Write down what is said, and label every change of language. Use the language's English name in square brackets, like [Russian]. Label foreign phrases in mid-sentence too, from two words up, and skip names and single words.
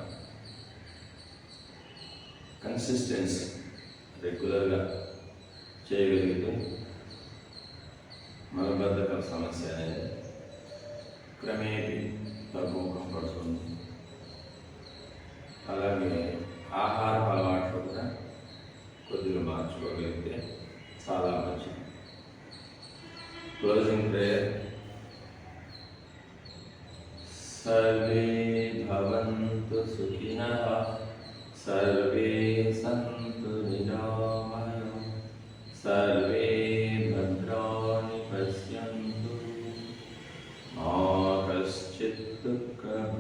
[Telugu] కన్సిస్టెన్సీ రెగ్యులర్గా చేయగలిగితే మలబద్ధకం సమస్య అనేది క్రమేపీ తగ్గుముఖం పడుతుంది. అలాగే ఆహార అలవాట్లు కూడా కొద్దిగా మార్చుకోగలిగితే చాలా మంచిది. [English] closing prayer. [Sanskrit] सर्वे भवन्तु सुखिनः, सर्वे सन्तु निरामयाः, सर्वे भद्राणि पश्यन्तु, मा कश्चित् दुःखभाग्